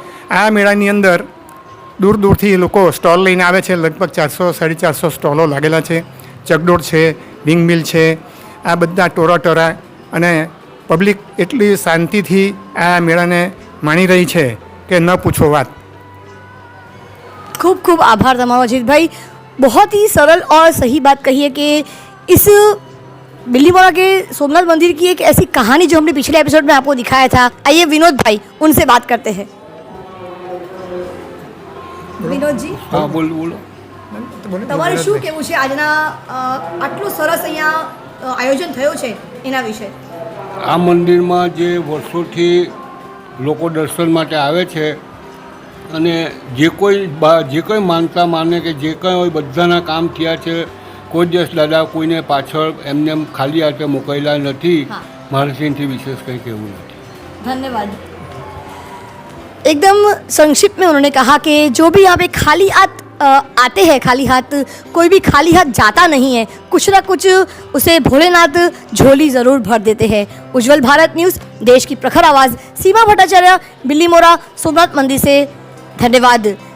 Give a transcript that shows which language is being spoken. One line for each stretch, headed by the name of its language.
Gujarati: આ મેળાની અંદર દૂર દૂરથી લોકો સ્ટોલ લઈને આવે છે. લગભગ 400-450 સ્ટોલો લાગેલા છે. ચકડોળ છે, વિંગ મિલ છે, આ બધા ટોરા અને પબ્લિક એટલી શાંતિથી આ મેળાને માણી રહી છે કે ન પૂછો વાત. खूब खूब आभार तमारो
Hindi: अजीत भाई. बहुत ही सरल और सही बात कही है कि इस बिल्लीमोड़ा के सोमनाथ मंदिर की एक ऐसी कहानी जो हमने पिछले एपिसोड में आपको दिखाया था. आइए विनोद भाई, उनसे बात करते हैं.
Gujarati: વિનોદ જી, હા બોલો તમારે શું કહેવું છે આજના આટલું સરસ અહીંયા આયોજન થયો છે એના વિશે? આ મંદિરમાં જે વર્ષોથી લોકો દર્શન માટે આવે છે અને જે કોઈ માનતા માને કે જે કંઈ હોય બધાના કામ થયા છે. કોઈ દિવસ દાદા કોઈને પાછળ એમને ખાલી હાથે મોકલેલા નથી. મારાથી વિશેષ કંઈ કહેવું નથી.
Hindi: धन्यवाद. एकदम संक्षिप्त में उन्होंने कहा कि जो भी यहाँ पे खाली हाथ आते हैं, खाली हाथ कोई भी खाली हाथ जाता नहीं है. कुछ ना कुछ उसे भोलेनाथ झोली ज़रूर भर देते हैं. उज्जवल भारत न्यूज़, देश की प्रखर आवाज़, सीमा भट्टाचार्य, बिल्लीमोड़ा सोमनाथ मंदिर से धन्यवाद.